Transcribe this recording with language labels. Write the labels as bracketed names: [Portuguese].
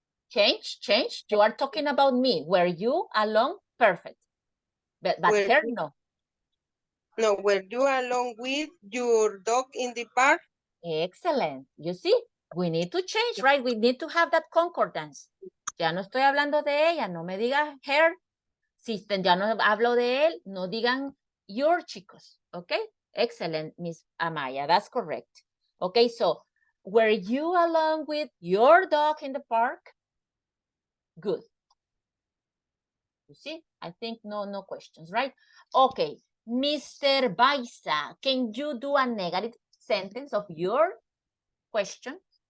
[English] Change. You are talking about me. Were you alone? Perfect. But her, no. No, were you along with your dog in the park? Excellent. You see, we need to change, right? We need to have that concordance. [Spanish] Ya no estoy hablando de ella, no me digas her. Si ya no hablo de él, no digan your, chicos. [English] Okay? Excellent, Miss Amaya. That's correct. Okay, so were you along with your dog in the park? Good. You see, I think no questions, right? Okay, Mr. Baisa, can you do a negative sentence of your question?